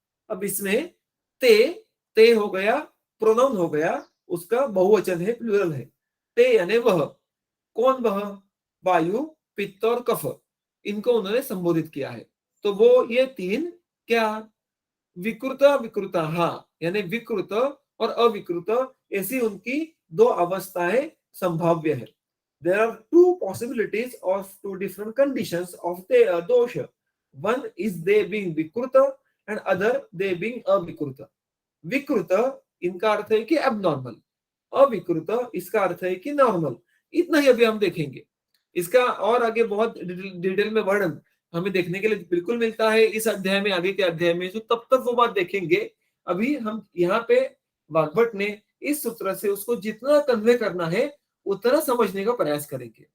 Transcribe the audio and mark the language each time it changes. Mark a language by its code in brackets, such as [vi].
[hi] अब इसमें ते हो गया, प्रोनाउन हो गया, उसका बहुवचन है, प्लूरल है. ते यानी वह. कौन वह? वायु, पित्त और कफ, इनको उन्होंने संबोधित किया है. तो वो ये 3 क्या, विकृत विकृता, यानी विकृत और अविकृत, ऐसी उनकी 2 अवस्थाएं संभाव्य है. [en] There are 2 possibilities of 2 different conditions of the dosha. One is they being vikruta and other they being avikruta. [hi] विकृत इनका अर्थ है कि abnormal, अविकृत इसका अर्थ है कि नॉर्मल. इतना ही अभी हम देखेंगे. इसका और आगे बहुत डिटेल में वर्णन हमें देखने के लिए बिल्कुल मिलता है इस अध्याय में, आगे के अध्याय में, तो तब तक वो बात देखेंगे. अभी हम यहाँ पे वाग्भट ने इस सूत्र से उसको जितना कन्वे करना है उतना समझने का प्रयास करेंगे.